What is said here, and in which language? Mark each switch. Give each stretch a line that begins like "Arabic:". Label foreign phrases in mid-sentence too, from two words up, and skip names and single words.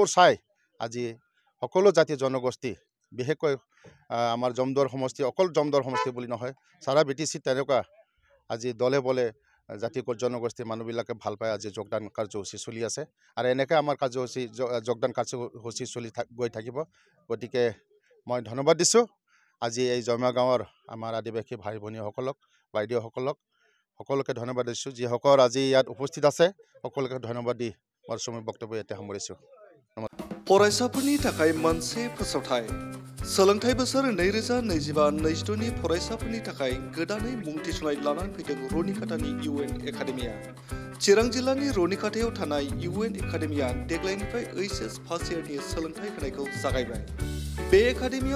Assamese: চাই আজি সকলো জাতি জনগোষ্ঠী বিশেষকৈ আমাৰ জমদুৱাৰ সমষ্টি অকল জমদুৱাৰ সমষ্টি বুলি নহয় সারা BTC তেনেকুৱা আজি দলে বলে জাতি জনগোষ্ঠীৰ মানুহবিলাকে ভাল পায় আজি যোগদান কাৰ্যসূচী চলি আছে আৰু এনেকৈ আমাৰ কাৰ্যসূচী যোগদান কাৰ্যসূচী চলি গৈ থাকিব গতিকে মই ধন্যবাদ দিছোঁ আজি এই জমা গাঁৱৰ আমাৰ আদিবাসী ভাই ভনীসকলক বাইদেউসকলক সকলোকে ধন্যবাদ দিছোঁ যিসকল আজি ইয়াত উপস্থিত আছে সকলোকে ধন্যবাদ দি মোৰ সময় বক্তব্য ইয়াতে সামৰিছোঁ
Bodo: फरायसाफोरनि थाखाय मोनसे फोसावथाय सोलोंथाइ बोसोर 2025-26 नि फरायसाफोरनि थाखाय गोदानै मुं थिसननाय लानानै फैदों रनिकाटानि UN एकाडेमिया चिरां जिल्लानि रनिकाटायाव थानाय UN एकाडेमिया देग्लायनिफ्राय HS फार्स्ट इयारनि सोलोंथाइ होनायखौ जागायबाय बे एकाडेमियाव